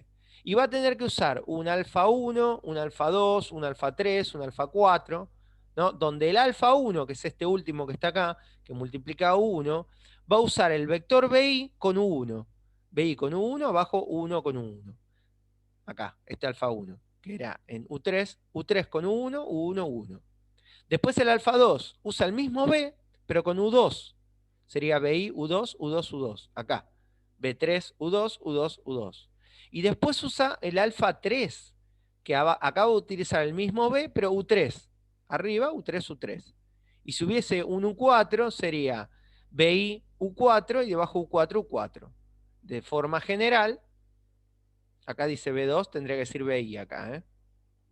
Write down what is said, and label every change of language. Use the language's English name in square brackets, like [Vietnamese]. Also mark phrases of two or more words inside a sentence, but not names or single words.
[Spanish] Y va a tener que usar un alfa 1, un alfa 2, un alfa 3, un alfa 4, ¿no?, donde el alfa 1, que es este último que está acá, que multiplica U1, va a usar el vector BI con U1. BI con U1 abajo U1 con U1. Acá, este alfa 1, que era en U3, U3 con U1, U1, U1. Después el alfa 2 usa el mismo B, pero con U2. Sería BI, U2, U2, U2. Acá. B3, U2, U2, U2. Y después usa el alfa 3, que acaba de utilizar el mismo B, pero U3. Arriba, U3, U3. Y si hubiese un U4, sería BI, U4 y debajo U4, U4. De forma general, acá dice B2, tendría que decir BI acá, ¿eh?